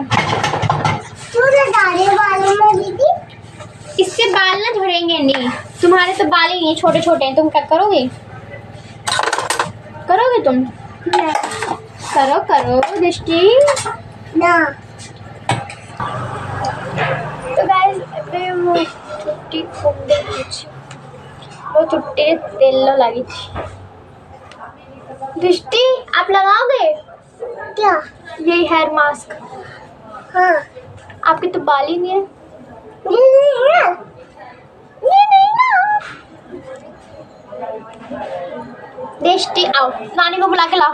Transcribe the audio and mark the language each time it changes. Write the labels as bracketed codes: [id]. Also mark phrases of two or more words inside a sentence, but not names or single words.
[hi] क्यों लगा रहे बालों में दीदी? इससे बाल ना झड़ेंगे नहीं। तुम्हारे तो बाल ही नहीं, छोटे छोटे हैं। तुम क्या करोगे? करोगे तुम? करो करो दृष्टि ना। [or] तो गाइस ଏବେ ମୁଁ ଚୁଟି କୁଣ୍ଡେଇ ଦେଇଛି। ମୋ ଚୁଟିରେ ତେଲ ଲାଗିଛି। [hi] दृष्टि आप लगाओगे क्या? यही हेयर मास्क? हाँ। आपकी तो बाल ही नहीं है। ये नहीं है, ये नहीं ना। देष्टि आओ, नानी को बुला के लाओ।